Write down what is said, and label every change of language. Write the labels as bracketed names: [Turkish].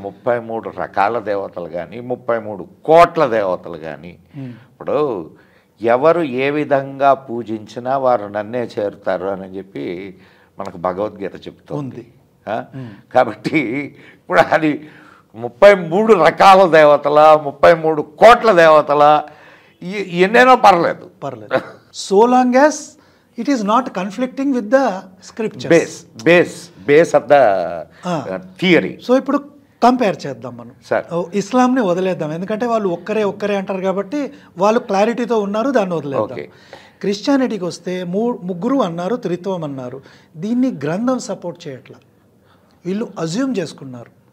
[Telugu] 33 రకాల దేవతలు కానీ 33 కోట్ల దేవతలు కానీ ఇప్పుడు ఎవరు ఏ విధంగా పూజించినా వారు నన్నే చేరుతారు అని చెప్పి మనకు భగవద్గీత చెప్తుంది. కాబట్టి ఇప్పుడు అది 33 రకాల దేవతల 33 కోట్ల దేవతల ఎన్నైనా పర్లేదు. [English] So long as it is not conflicting with the scriptures, base of the theory. [Telugu] So ఇప్పుడు కంపేర్ చేద్దాం మనం. ఇస్లాంని వదిలేద్దాం, ఎందుకంటే వాళ్ళు ఒక్కరే అంటారు కాబట్టి వాళ్ళు క్లారిటీతో ఉన్నారు, దాన్ని వదిలేద్దాం. క్రిస్టియానిటీకి వస్తే ముగ్గురు అన్నారు, త్రిత్వం అన్నారు. దీన్ని గ్రంథం సపోర్ట్ చేయట్లా, వీళ్ళు అజ్యూమ్ చేసుకున్నారు.